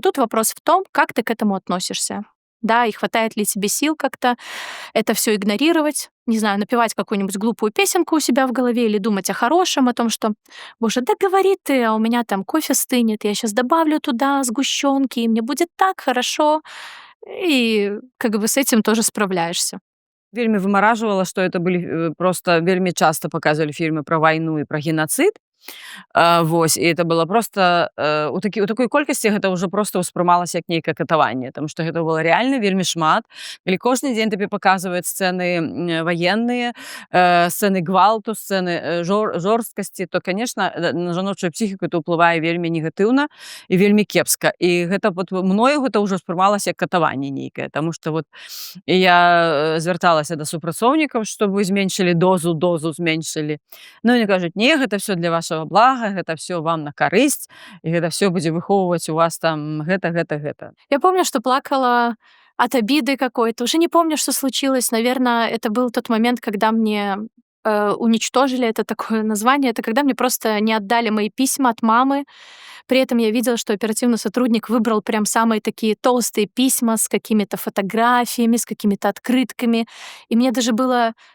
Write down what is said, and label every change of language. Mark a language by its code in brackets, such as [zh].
[ru] Тут вопрос в том, как ты к этому относишься. Да, и хватает ли тебе сил как-то это все игнорировать, не знаю, напевать какую-нибудь глупую песенку у себя в голове или думать о хорошем, о том, что, боже, да говори ты, а у меня там кофе стынет, я сейчас добавлю туда сгущенки, и мне будет так хорошо. И как бы с этим тоже справляешься. [be] Вельмі вымаражвала, што это былі просто вельмі часта паказвалі фільмы пра вайну і пра генацыд. Вось, і это было просто у такой колькасці гэта ўжо просто ўспрымалася як нейкае катаванне, таму што гэта было рэальна вельмі шмат. Калі кожны дзень табе паказваюць сцэны ваенныя, сцэны гвалту, сцэны жорсткасці, то, конечно, на жаночую псіхіку это ўплывае вельмі негатыўна і вельмі кепска. І гэта вот мною гэта ўжо ўспрымалася як катаванне нейкае, таму што вот я звярталася да супрацоўнікаў, чтобы зменшылі дозу зменшылі. Ну, і они кажуць: не, гэта все [ru] для вашего блага, [be] гэта все вам на карысць, і гэта все будзе выхоўваць у вас там гэта. [ru] Я помню, что плакала от обиды какой-то. Уже не помню, что случилось. Наверное, это был тот момент, когда мне уничтожили, это такое название, это когда мне просто не отдали мои письма от мамы. При этом я видела, что оперативный сотрудник выбрал прям самые такие толстые письма с какими-то фотографиями, с какими-то открытками. И мне даже было